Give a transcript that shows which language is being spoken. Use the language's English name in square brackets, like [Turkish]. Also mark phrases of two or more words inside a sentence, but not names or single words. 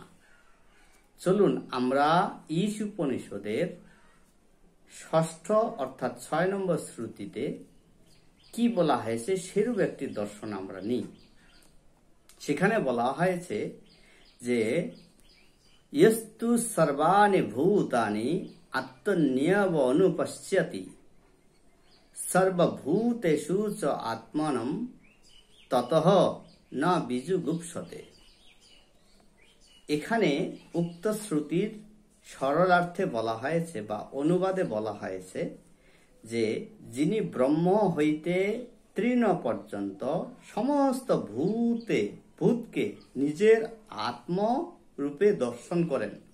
[Bangla] চলুন আমরা ঈশ উপনিষদের ৬ষ্ঠ অর্থাৎ ৬ নম্বর শ্রুতিতে কি বলা হয়েছে সেরূপ একটি দর্শন আমরা নিই। সেখানে বলা হয়েছে যে [Sanskrit] ইয়স্তু সর্বাণি ভূতানি আত্মনিয়ব অনুপশ্যতি সর্বভূতেষু চ আত্মানম ততঃ না বিজুগুপ্সতে। [Bangla] এখানে উক্ত শ্রুতির সরলার্থে বলা হয়েছে বা অনুবাদে বলা হয়েছে যে যিনি ব্রহ্ম হইতে তৃণ পর্যন্ত সমস্ত ভূতকে নিজের আত্মরূপে দর্শন করেন,